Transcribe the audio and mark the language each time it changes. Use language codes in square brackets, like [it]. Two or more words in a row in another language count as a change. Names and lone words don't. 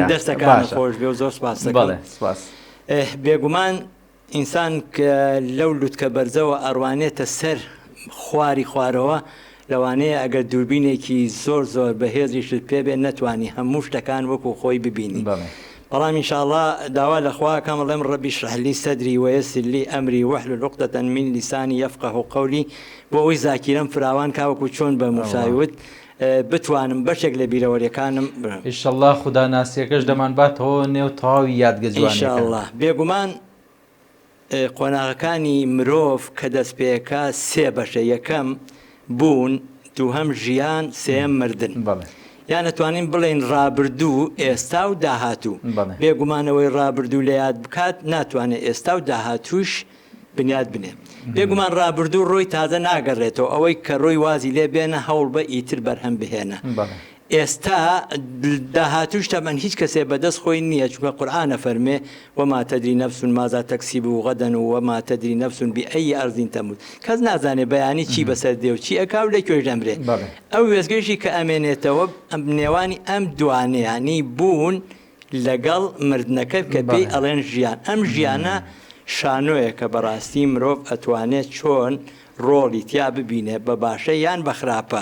[ckb] دەستەکان خۆش بێ و زۆر سپاس دەکەم. بێگومان ئینسان کە لەو لوتکە بەرزەوە ئەڕوانێتە سەر خواری خوارەوە، لەوانەیە ئەگەر دووربینێکی زۆر زۆر بەهێزیشت پێبێ نەتوانی هەموو شتەکان وەکو خۆی ببینی. بەڵام ئینشاءڵڵا داوا لەخواکەم بڵێم [ar] ڕەبی اشرح لي صدري ويسر لي أمري واحلل عقدة من لساني يفقهوا قولي، [ckb] بۆ ئەوەی زاکیرەم فراوان کاوەکو چۆن بە موساویوت بتوانم بەشێک لە بیرەوەریەکانم ئینشەڵڵا خوددا ناسیەکەش دەمانباتەوە نێو تەواوی یادگە جوانەکان. ئینشاءڵڵا. بێگومان قۆناغەکانی مرۆڤ کە دەست پێەکە سێ بەشە: یەکەم بوون، دووهەم ژیان، سێم مردن. یان نەتوانین بڵێن ڕابردوو، ئێستا و داهاتوو. بێگومانەوەی ڕابردوو لە یاد بکات ناتوانێت ئێستا و داهاتووش بنیاد بنێ. بێگومان ڕابردوو ڕۆی تازە ناگەڕێتەوە، ئەوەی کە ڕۆی وازی لێ بێنە هەوڵ بە ئیتر بەرهەم بهێنە. ئێستا داهاتوش تەمەن هیچ کەسێ بەدەست خۆی نییە، چونکە قورئانە فەرمێ [ar] وما تدري نفس ماذا تكسب غدا وما تدري نفس بأي أرض تموت. [ckb] کەس نازانێ بەیانی چی بەسەر دێ و چی ئەکا و لەکوێ دەمرێ. ئەو وێزگەیشی کە ئەمێنێتەوە نێوانی ئەم دوانەیانی بوون لەگەڵ مردنەکە کە پێی ئەڵێن ژیان. ئەم ژیانە شانۆیە کە بەڕاستی مرۆڤ ئەتوانێت چۆن ڕۆڵی تیا ببینێ بە باشە یان بە خراپە.